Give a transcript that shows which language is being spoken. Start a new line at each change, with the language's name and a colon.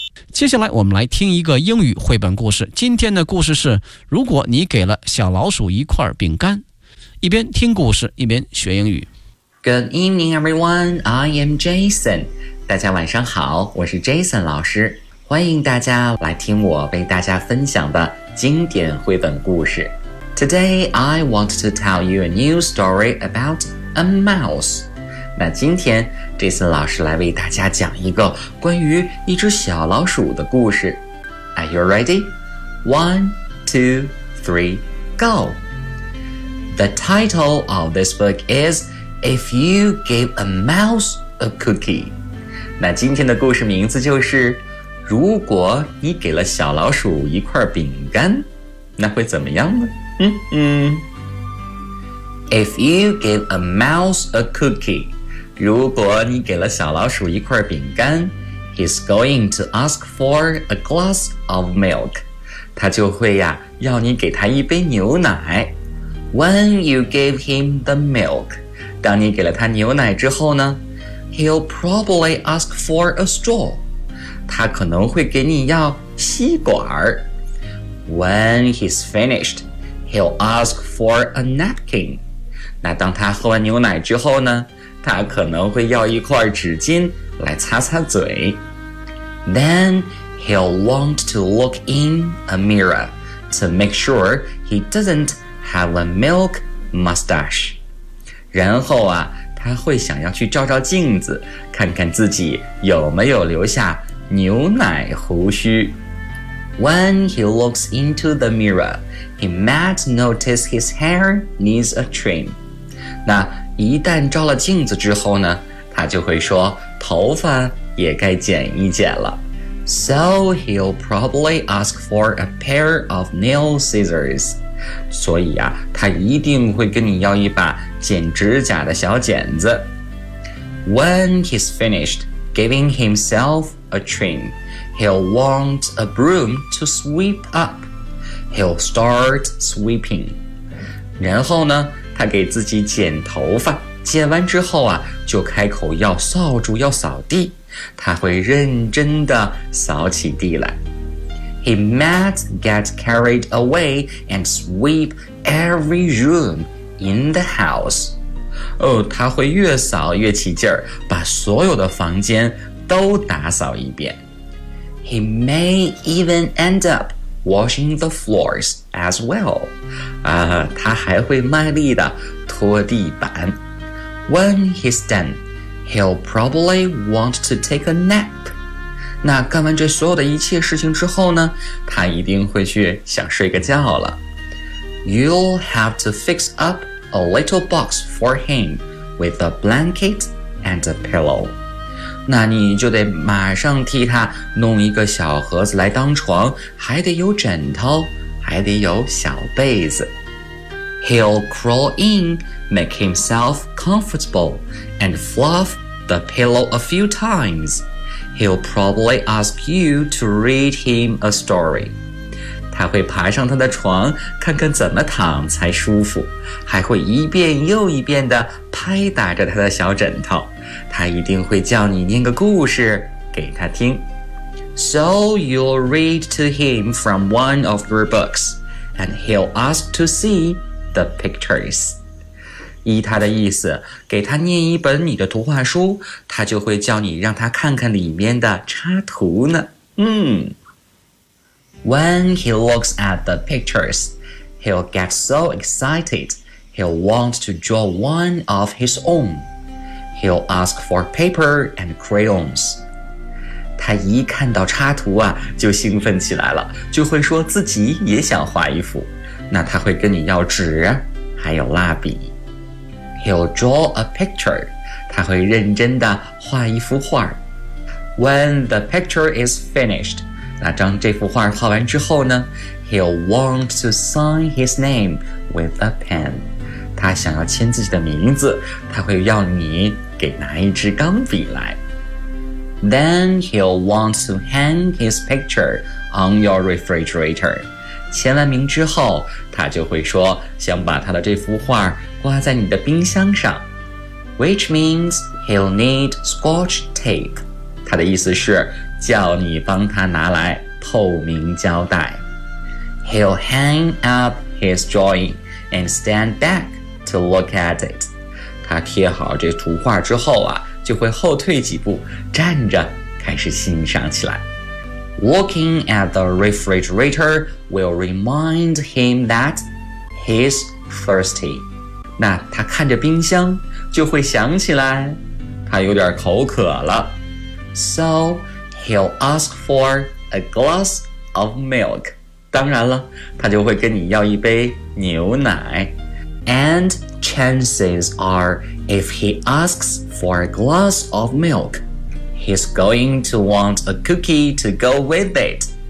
Chinese: 接下来我们来听一个英语绘本故事。今天的故事是如果你给了小老鼠一块饼干。一边听故事一边学英语。
English: Good evening, everyone. I am Jason.
Chinese: 大家晚上好，我是 Jason 老师，欢迎大家来听我为大家分享的经典绘本故事。
English: Today I want to tell you a new story about a mouse.
Chinese: 那今天 Jason 老师来为大家讲一个关于一只小老鼠的故事。
English: Are you ready? 1, 2, 3, go! The title of this book is If You Give a Mouse a Cookie.
Chinese: 那今天的故事名字就是如果你给了小老鼠一块饼干那会怎么样呢
English: If you give a mouse a cookie
Chinese: 如果你给了小老鼠一块饼干，
English: He's going to ask for a glass of milk.
Chinese: 他就会呀、要你给他一杯牛奶。
English: When you give him the milk,
Chinese: 当你给了他牛奶之后呢，
English: He'll probably ask for a straw.
Chinese: 他可能会给你要吸管。
English: When he's finished, he'll ask for a napkin.
Chinese: 那当他喝完牛奶之后呢，他可能会要一块纸巾来擦擦嘴。
English: Then he'll want to look in a mirror to make sure he doesn't have a milk mustache.
Chinese: 然后啊，他会想要去照照镜子，看看自己有没有留下牛奶胡须。
English: When he looks into the mirror, he might notice his hair needs a trim.
Chinese: 那一旦照了镜子之后呢，他就会说头发也该剪一剪了。
English: So he'll probably ask for a pair of nail scissors.
Chinese: 所以啊，他一定会跟你要一把剪指甲的小剪子。
English: When he's finished giving himself a trim,He'll want a broom to sweep up. He'll start sweeping.
Chinese: 然后呢，他给自己剪头发，剪完之后啊，就开口要扫帚，要扫地。他会认真地扫起地来。
English: He might get carried away and sweep every room in the house.
Chinese: 哦，他会越扫越起劲儿，把所有的房间都打扫一遍。
English: He may even end up washing the floors as well.
Chinese: 他还会卖力地拖地板。
English: When he's done, he'll probably want to take a nap.
Chinese: 那干完这所有的一切事情之后呢，他一定会去想睡个觉了。
English: You'll have to fix up a little box for him with a blanket and a pillow.
Chinese: 那你就得马上替他弄一个小盒子来当床，还得有枕头，还得有小被子。
English: He'll crawl in, make himself comfortable, and fluff the pillow a few times. He'll probably ask you to read him a story.
Chinese: 他会爬上他的床，看看怎么躺才舒服，还会一遍又一遍地拍打着他的小枕头。他一定会叫你念个故事给他听。
English: So you'll read to him from one of your books, and he'll ask to see the pictures.
Chinese: 依他的意思，给他念一本你的图画书，他就会叫你让他看看里面的插图呢。
English: When he looks at the pictures, he'll get so excited, he'll want to draw one of his own. He'll ask for paper and crayons.
Chinese: 他一看到插图啊，就兴奋起来了，就会说自己也想画一幅。那他会跟你要纸，还有蜡笔。
English: He'll draw a picture.
Chinese: 他会认真地画一幅画。
English: When the picture is finished,
Chinese: 那当这幅画画完之后呢，
English: He'll want to sign his name with a pen.
Chinese: 他想要签自己的名字，他会要你给拿一支钢笔来。
English: Then he'll want to hang his picture on your refrigerator.
Chinese: 签完名之后，他就会说想把他的这幅画挂在你的冰箱上。
English: Which means he'll need scotch tape.
Chinese: 他的意思是叫你帮他拿来透明胶带。
English: He'll hang up his drawing and stand back. To look at it.
Chinese: 他贴好这图画之后啊，就会后退几步，站着开始欣赏起来。
English: Looking at the refrigerator will remind him that he's thirsty.
Chinese: 那他看着冰箱，就会想起来他有点口渴了。
English: So he'll ask for a glass of milk.
Chinese: 当然了，他就会跟你要一杯牛奶。
English: And chances are, if he asks for a glass of milk, he's going to want a cookie to go with it.